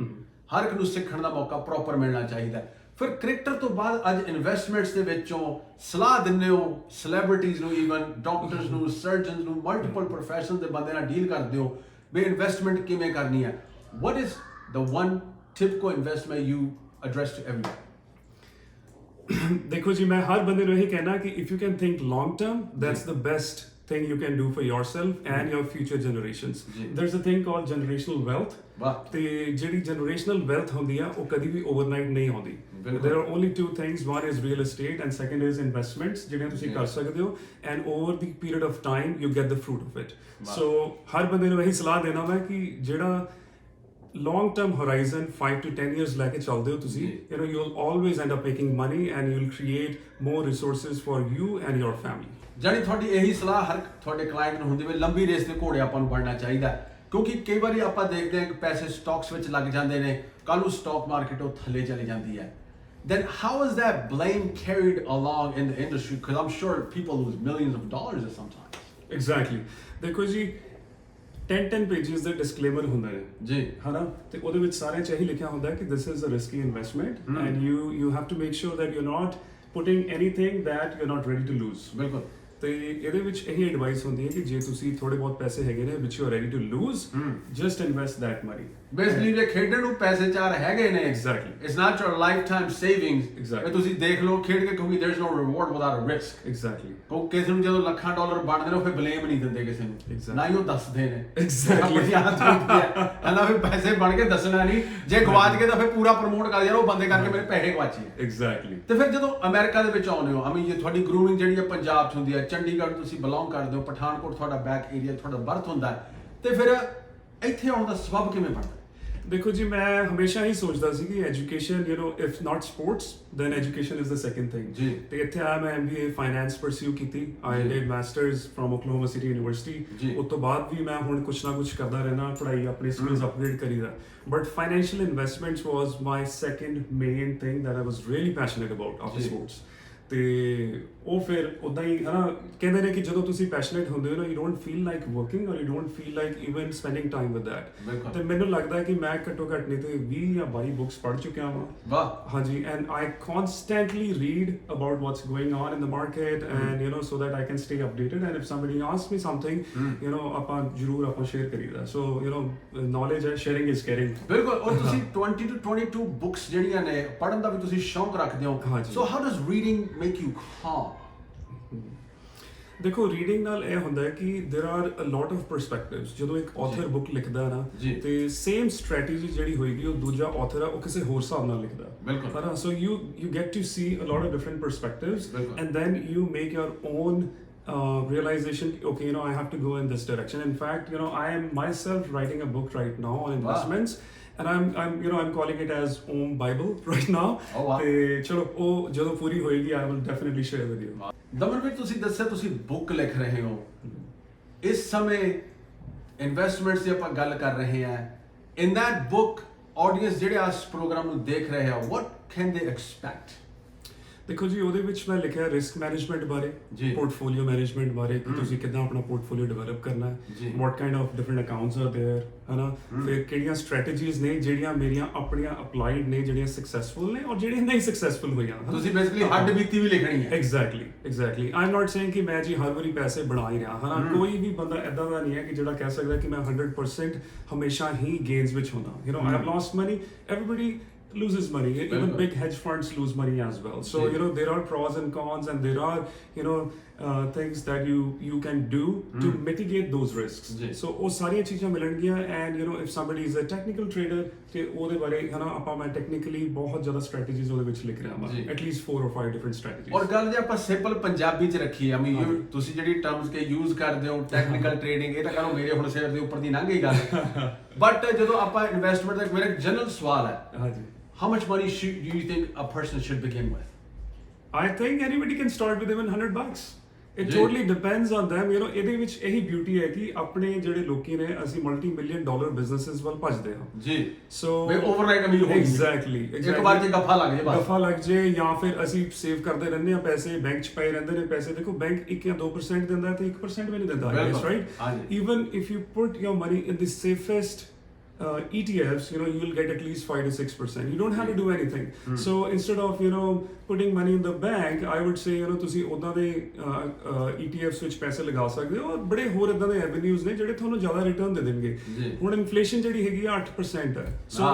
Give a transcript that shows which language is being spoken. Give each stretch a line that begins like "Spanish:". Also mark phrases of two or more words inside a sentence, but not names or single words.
Punjabi: ਹਰ ਇੱਕ ਨੂੰ ਸਿੱਖਣ ਦਾ ਮੌਕਾ ਪ੍ਰੋਪਰ ਮਿਲਣਾ ਚਾਹੀਦਾ। ਫਿਰ ਕ੍ਰਿਕਟਰ ਤੋਂ ਬਾਅਦ ਅੱਜ ਇਨਵੈਸਟਮੈਂਟਸ ਦੇ ਵਿੱਚੋਂ ਸਲਾਹ ਦਿੰਦੇ ਹੋ ਸੈਲੀਬ੍ਰਿਟੀਜ਼ ਨੂੰ,
English: even doctors
Punjabi: ਨੂੰ, ਸਰਜਨਸ ਨੂੰ,
English: multiple profession
Punjabi: ਦੇ ਬੰਦੇ ਨਾਲ ਡੀਲ ਕਰਦੇ ਹੋ ਵੀ ਇਨਵੈਸਟਮੈਂਟ ਕਿਵੇਂ ਕਰਨੀ ਹੈ।
English: What is the one typical investment you address to everyone?
Punjabi: ਦੇਖੋ ਜੀ ਮੈਂ ਹਰ ਬੰਦੇ ਨੂੰ ਇਹੀ ਕਹਿਣਾ ਕਿ
English: if you can think long term that's the best thing you can do for yourself and your future generations. There's a thing called generational wealth
Punjabi: ਤੇ ਜਿਹੜੀ
English: generational wealth
Punjabi: ਹੁੰਦੀ ਆ ਉਹ ਕਦੀ ਵੀ overnight ਨਹੀਂ ਆਉਂਦੀ।
English: There are only two things, one is real estate and second is investments
Punjabi: ਜਿਹੜੇ ਤੁਸੀਂ ਕਰ ਸਕਦੇ ਹੋ
English: and over the period of time you get the fruit of it. So
Punjabi: ਹਰ ਬੰਦੇ ਨੂੰ ਇਹੀ ਸਲਾਹ ਦੇਣਾ ਮੈਂ ਕਿ ਜਿਹੜਾ
English: long term horizon 5 to 10 years
Punjabi: ਲੈ ਕੇ ਚੱਲਦੇ ਹੋ ਤੁਸੀਂ
English: you'll always end up making money and you'll create more resources for you and your family।
Punjabi: ਜਾਨੀ ਤੁਹਾਡੀ ਇਹੀ ਸਲਾਹ ਹਰ ਤੁਹਾਡੇ ਕਲਾਇੰਟ ਨੂੰ ਹੁੰਦੀ ਵੀ ਲੰਬੀ ਰੇਸ ਦੇ ਘੋੜੇ ਆਪਾਂ ਨੂੰ ਬਣਨਾ ਚਾਹੀਦਾ। ਕਿਉਂਕਿ ਕਈ ਵਾਰੀ ਆਪਾਂ ਦੇਖਦੇ ਹਾਂ ਕਿ ਪੈਸੇ ਸਟਾਕਸ ਵਿੱਚ ਲੱਗ ਜਾਂਦੇ ਨੇ, ਕੱਲ ਨੂੰ
English: stock market
Punjabi: ਉਹ ਥੱਲੇ ਚਲੀ ਜਾਂਦੀ ਹੈ।
English: Then how is that blame carried along in the industry? Because I'm sure people lose millions of dollars at sometimes. Exactly.
Punjabi: ਦੇਖੋ ਜੀ 10 pages ਦਾ ਡਿਸਕਲੇਮਰ ਹੁੰਦਾ ਹੈ ਜੀ ਹਨਾ ਤੇ ਉਹਦੇ ਵਿੱਚ ਸਾਰੇ ਚ ਇਹੀ ਲਿਖਿਆ ਹੁੰਦਾ ਹੈ ਕਿ
English: this is a risky investment and you have to make sure that you're not putting anything that you're not ready to lose।
Punjabi: ਬਿਲਕੁਲ। ਤੇ ਇਹਦੇ ਵਿੱਚ ਇਹੀ ਐਡਵਾਈਸ ਹੁੰਦੀ ਹੈ ਕਿ ਜੇ ਤੁਸੀਂ ਥੋੜੇ ਬਹੁਤ ਪੈਸੇ ਹੈਗੇ ਨੇ
English: which you are ready to lose just invest that money
Punjabi: ਬੇਸਿਕਲੀ ਜੇ ਖੇਡਣ ਨੂੰ ਪੈਸੇ ਚਾਰ ਹੈਗੇ ਨੇ
English: exactly it's not your lifetime savings exactly
Punjabi: ਤੁਸੀਂ ਦੇਖ ਲਓ ਖੇਡ ਕੇ ਕਿਉਂਕਿ
English: there's no reward without a risk exactly
Punjabi: ਉਹ ਕਿਸੇ ਨੂੰ ਜਦੋਂ ਲੱਖਾਂ ਡਾਲਰ ਬਣਦੇ ਨੇ ਉਹ ਫਿਰ ਬਲੇਮ ਨਹੀਂ ਦਿੰਦੇ ਕਿਸੇ ਨੂੰ ਨਾ ਹੀ ਉਹ ਦੱਸਦੇ ਨੇ
English: exactly
Punjabi: ਨਾ ਫਿਰ ਪੈਸੇ ਬਣ ਕੇ ਦੱਸਣਾ ਨਹੀਂ ਜੇ ਗਵਾਚ ਗਏ ਤਾਂ ਫਿਰ ਪੂਰਾ ਪ੍ਰਮੋਟ ਕਰ ਜਾਣਾ ਉਹ ਬੰਦੇ ਕਰਕੇ ਮੇਰੇ ਪੈਸੇ ਗਵਾਚੇ
English: exactly
Punjabi: ਤੇ ਫਿਰ ਜਦੋਂ ਅਮਰੀਕਾ ਦੇ ਵਿੱਚ ਆਉਂਦੇ ਹੋ
English: I mean
Punjabi: ਜੇ ਤੁਹਾਡੀ ਗਰੂਮਿੰਗ ਜਿਹੜੀ ਹੈ ਪੰਜਾਬ 'ਚ ਹੁੰਦੀ ਹੈ ਚੰਡੀਗੜ੍ਹ ਤੁਸੀਂ ਬਿਲੋਂਗ ਕਰਦੇ ਹੋ ਪਠਾਨਕੋਟ ਤੁਹਾਡਾ
English: back area
Punjabi: ਤੁਹਾਡਾ ਬਰਥ ਹੁੰਦਾ ਤੇ ਫਿਰ ਇੱਥੇ ਆਉਣ ਦਾ ਸਬਬ ਕਿਵੇਂ ਬਣਦਾ ਦੇਖੋ ਜੀ ਮੈਂ ਹਮੇਸ਼ਾ ਹੀ ਸੋਚਦਾ ਸੀ ਕਿ ਐਜੂਕੇਸ਼ਨ
English: if not sports then education is the second thing
Punjabi: ਜੀ ਤੇ ਇੱਥੇ ਆਇਆ ਮੈਂ MBA ਫਾਈਨੈਂਸ ਪਰਸਿਊ ਕੀਤੀ
English: I did masters from Oklahoma City University
Punjabi: ਉਸ ਤੋਂ ਬਾਅਦ ਵੀ ਮੈਂ ਹੁਣ ਕੁਛ ਨਾ ਕੁਛ ਕਰਦਾ ਰਹਿਣਾ ਪੜ੍ਹਾਈ ਆਪਣੀ
English: skills upgrade
Punjabi: ਕਰੀਦਾ
English: but financial investments was my second main thing that I was really passionate about after sports
Punjabi: ਤੇ ਉਹ ਫਿਰ ਉਦਾਂ ਹੀ ਹਨਾ ਕਹਿੰਦੇ ਨੇ ਕਿ ਜਦੋਂ ਤੁਸੀਂ ਪੈਸ਼ਨੇਟ ਹੁੰਦੇ ਹੋ ਨਾ
English: you don't feel like working or you don't feel like even spending time with that
Punjabi: ਤੇ ਮੈਨੂੰ ਲੱਗਦਾ ਕਿ ਮੈਂ ਘੱਟੋ ਘੱਟ ਨਹੀਂ ਤੇ 20 ਜਾਂ 22 ਬੁੱਕਸ ਪੜ੍ਹ ਚੁੱਕਿਆ ਹਾਂ ਵਾਹ
English: ਹਾਂਜੀ and I constantly read about what's going on in the market and you know so that I can stay updated and if somebody asks me something you know
Punjabi: ਆਪਾਂ ਜ਼ਰੂਰ ਆਪਾਂ ਸ਼ੇਅਰ ਕਰੀਦਾ
English: so you know knowledge ਹੈ sharing is caring
Punjabi: ਬਿਲਕੁਲ ਔਰ ਤੁਸੀਂ 20 to 22 ਬੁੱਕਸ ਜਿਹੜੀਆਂ ਨੇ ਪੜ੍ਹਨ ਦਾ ਵੀ ਤੁਸੀਂ ਸ਼ੌਂਕ ਰੱਖਦੇ ਹੋ
English: so how does reading make you calm
Punjabi: ਦੇਖੋ ਰੀਡਿੰਗ ਨਾਲ ਇਹ ਹੁੰਦਾ ਹੈ ਕਿ
English: there are a lot of perspectives
Punjabi: ਜਦੋਂ ਇੱਕ
English: author book
Punjabi: ਲਿਖਦਾ ਹੈ ਨਾ ਤੇ
English: same strategy
Punjabi: ਜਿਹੜੀ ਹੋਏਗੀ ਉਹ ਦੂਜਾ ਆਥਰ ਆ ਉਹ ਕਿਸੇ ਹੋਰ ਹਿਸਾਬ ਨਾਲ ਲਿਖਦਾ ਬਿਲਕੁਲ
English: ਹੈ ਸੋ you get to see a lot of different perspectives and then you make your own realization okay you know I have to go in this direction in fact you know I am myself writing a book right now on investments and I'm you know I'm calling it as Om Bible right now
Punjabi: ਤੇ ਚਲੋ ਉਹ ਜਦੋਂ ਪੂਰੀ ਹੋਏਗੀ
English: I will definitely share with you
Punjabi: ਦਮਨ ਵੀ ਤੁਸੀਂ ਦੱਸਿਆ ਤੁਸੀਂ ਬੁੱਕ ਲਿਖ ਰਹੇ ਹੋ ਇਸ ਸਮੇਂ ਇਨਵੈਸਟਮੈਂਟਸ ਦੀ ਆਪਾਂ ਗੱਲ ਕਰ ਰਹੇ ਹਾਂ
English: in that book audience
Punjabi: ਜਿਹੜੇ ਇਸ ਪ੍ਰੋਗਰਾਮ ਨੂੰ ਦੇਖ ਰਹੇ ਆ
English: what can they expect
Punjabi: ਦੇਖੋ ਜੀ ਉਹਦੇ ਵਿੱਚ ਮੈਂ ਲਿਖਿਆ
English: risk management
Punjabi: ਬਾਰੇ
English: portfolio management
Punjabi: ਬਾਰੇ ਕਿ ਤੁਸੀਂ ਕਿੱਦਾਂ ਆਪਣਾ ਪੋਰਟਫੋਲੀਓ ਡਿਵੈਲਪ ਕਰਨਾ ਹੈ
English: what kind of different accounts are there
Punjabi: ਹਨਾ ਫਿਰ ਕਿਹੜੀਆਂ ਸਟ੍ਰੈਟੇਜੀਜ਼ ਨੇ ਜਿਹੜੀਆਂ ਮੇਰੀਆਂ ਆਪਣੀਆਂ ਅਪਲਾਈਡ ਨੇ ਜਿਹੜੀਆਂ ਸਕਸੈਸਫੁਲ ਨੇ ਔਰ ਜਿਹੜੀਆਂ ਨਹੀਂ ਸਕਸੈਸਫੁਲ ਹੋਈਆਂ ਤੁਸੀਂ ਬੇਸਿਕਲੀ ਹੱਡ ਬੀਤੀ ਵੀ ਲਿਖਣੀ ਹੈ
English: exactly I am not saying
Punjabi: ਕਿ ਮੈਂ ਜੀ ਹਰ ਵਾਰੀ ਪੈਸੇ ਬਣਾ ਹੀ ਰਿਹਾ ਹਨਾ ਕੋਈ ਵੀ ਬੰਦਾ ਇਦਾਂ ਦਾ ਨਹੀਂ ਹੈ ਕਿ ਜਿਹੜਾ ਕਹਿ ਸਕਦਾ ਕਿ ਮੈਂ 100% ਹਮੇਸ਼ਾ ਹੀ ਗੇਨਸ ਵਿੱਚ ਹੁੰਦਾ
English: you know I have lost money everybody loses money even big hedge funds lose money as well so you know there are pros and cons and there are you know things that you can do to mitigate those risks so
Punjabi: ਉਹ ਸਾਰੀਆਂ ਚੀਜ਼ਾਂ ਮਿਲਣਗੀਆਂ
English: and you know if somebody is a technical trader
Punjabi: ਤੇ ਉਹਦੇ ਬਾਰੇ ਹਨਾ ਆਪਾਂ ਮੈਂ ਟੈਕਨੀਕਲੀ ਬਹੁਤ ਜ਼ਿਆਦਾ ਸਟ੍ਰੈਟੇਜੀਜ਼ ਉਹਦੇ ਵਿੱਚ ਲਿਖ ਰਿਹਾ ਹਾਂ
English: at least 4 or 5 different strategies
Punjabi: ਔਰ ਗੱਲ ਜੇ ਆਪਾਂ ਸਿੰਪਲ ਪੰਜਾਬੀ ਚ ਰੱਖੀਏ
English: I mean
Punjabi: ਤੁਸੀਂ ਜਿਹੜੀ ਟਰਮਸ ਕੇ ਯੂਜ਼ ਕਰਦੇ ਹੋ
English: technical trading
Punjabi: ਇਹ ਤਾਂ ਕਰੋ ਮੇਰੇ ਹੁਣ ਸਿਰ ਦੇ ਉੱਪਰ ਦੀ ਲੰਘ ਗਈ ਗੱਲ ਬਟ ਜਦੋਂ ਆਪਾਂ ਇਨਵੈਸਟਮੈਂਟ ਦਾ ਮੇਰਾ ਜਨਰਲ ਸਵਾਲ ਹੈ ਹਾਂਜੀ
English: how much money do you think a person should begin with I think anybody can start with even $100 it totally depends on them you know
Punjabi: ਇਹਦੇ ਵਿੱਚ ਇਹੀ ਬਿਊਟੀ ਹੈ ਕਿ ਆਪਣੇ ਜਿਹੜੇ ਲੋਕੀ ਨੇ ਅਸੀਂ
English: multi-million dollar businesses
Punjabi: ਵੱਲ ਭੱਜਦੇ ਹਾਂ ਜੀ
English: so we overnight
Punjabi: ਅਮੀਰ ਹੋ ਐਗਜ਼ੈਕਟਲੀ ਇੱਕ ਵਾਰ ਜੇ ਗੱਫਾ ਲੱਗ ਜੇ ਬਸ ਗੱਫਾ ਲੱਗ ਜੇ ਜਾਂ ਫਿਰ ਅਸੀਂ ਸੇਵ ਕਰਦੇ ਰਹਿੰਦੇ ਆ ਪੈਸੇ ਬੈਂਕ 'ਚ ਪਏ ਰਹਿੰਦੇ ਨੇ ਪੈਸੇ ਦੇਖੋ ਬੈਂਕ 1 ਜਾਂ 2% ਦਿੰਦਾ ਤੇ 1% ਵੀ ਨਹੀਂ ਦਿੰਦਾ ਰਾਈਟ
English: even if you put your money in the safest ETFs, you know, you will get at least 5 to 6%. You don't have to do anything. So instead of, you know, putting money in the bank, I would say, you know,
Punjabi: ਤੁਸੀਂ ਉਦਾਂ ਦੇ ETFs ਵਿੱਚ ਪੈਸੇ ਲਗਾ ਸਕਦੇ ਹੋ ਔਰ ਬੜੇ ਹੋਰ ਇਦਾਂ ਦੇ ਐਵੇਨਿਊਜ਼ ਨੇ ਜਿਹੜੇ ਤੁਹਾਨੂੰ ਜ਼ਿਆਦਾ ਰਿਟਰਨ ਦੇ ਦੇਣਗੇ ਹੁਣ ਇਨਫਲੇਸ਼ਨ ਜਿਹੜੀ ਹੈਗੀ ਆ 8% ਹੈ so